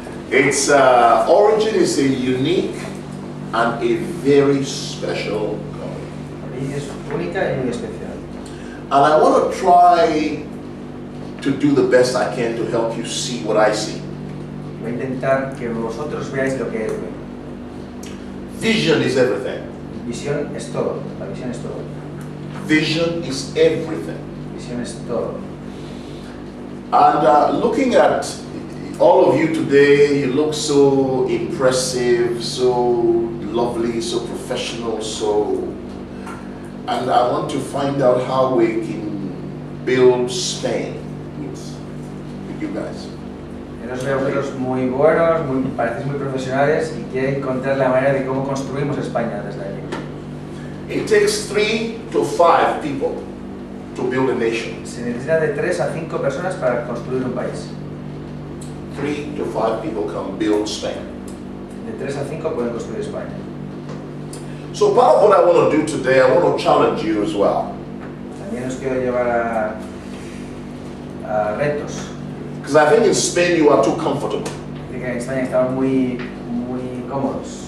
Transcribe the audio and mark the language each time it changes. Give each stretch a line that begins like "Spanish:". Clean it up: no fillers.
English: It's Origin is a unique and a very special company.
Spanish: Origin es única y muy especial.
English: And I want to try to do the best I can to help you see what I see.
Spanish: Voy a intentar que vosotros veáis lo que es.
English: Vision is everything.
Spanish: Visión es todo. La visión es todo.
English: Vision is everything.
Spanish: Visión es todo.
English: And looking at all of you today, you look so impressive, so lovely, so professional, and I want to find out how we can build Spain with you guys.
Spanish: Yo los veo todos muy buenos, parecéis muy profesionales y quiero encontrar la manera de cómo construimos España desde allí.
English: It takes 3 to 5 people to build a nation.
Spanish: Se necesita de 3 a 5 personas para construir un país.
English: 3 to 5 people can build Spain.
Spanish: De 3 a 5 pueden construir España.
English: So part of what I want to do today, I want to challenge you as well.
Spanish: También os quiero llevar a retos.
English: Because I think in Spain you are too comfortable.
Spanish: Así que en España estamos muy cómodos.